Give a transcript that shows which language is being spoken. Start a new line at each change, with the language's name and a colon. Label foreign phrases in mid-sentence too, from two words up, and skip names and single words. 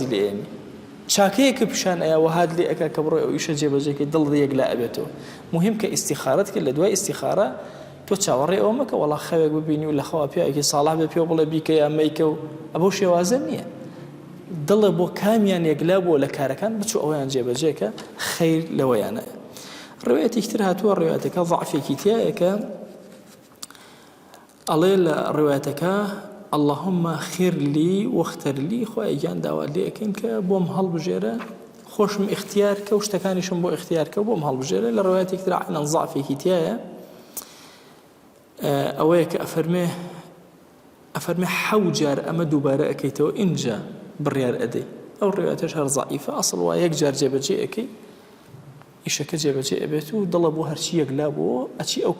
Central Kurdish: لێنی چاکەیەکە پیشان ئەیە وهاد لێ ئەکا کە بڕۆی ئەو ئیشە جێبەجێکی دڵ یەک لا ئەبێتەوە مهم کە ئیستیخارەت کرد لە دوای ئیستیخارە تۆ چاوەڕێ ئەوە مەکە وەڵا خەوێک ببینی و لە خەوا پیاوێکی ساڵح بێ پێ بڵێ بیکە یا مەیکە و ئەبەو شێوازە نییە دڵە بۆ کامیان یەکلا بۆ لە کارەکان بچوو ئەویان جێبەجێکە خەیر لەوەیانە ڕوایەتێکی تر هاتووە ڕوایەتەکە ضعفێکی تایەکە ئەڵێ لە ڕوایەتەکە
Arabic: اللهم خير لي واختر لي
Central Kurdish: خوای گیان داوا لێ ئەکەین کە بۆم هەڵبژێرە خۆشم اختیار کە و شتەکانیشم بۆ اختیار کە بۆم هەڵبژێرە لە ڕوایەتێک تر عینەن ضعفێکی تایە ئەوەیە کە ئەفەرمێ حەوت جار ئەمە دووبارە ئەەکەیتەوە ئینجا بڕیار ئەدەی ئەو ڕوایەتەش هەر ضعیفە ئەسڵ وایە یەک جار جێبەجێ ئەەکەی ئیشەکە جێبەجێ ئەبێت و دڵە بۆ هەرچی یەکلا بۆ ئەچی ئەو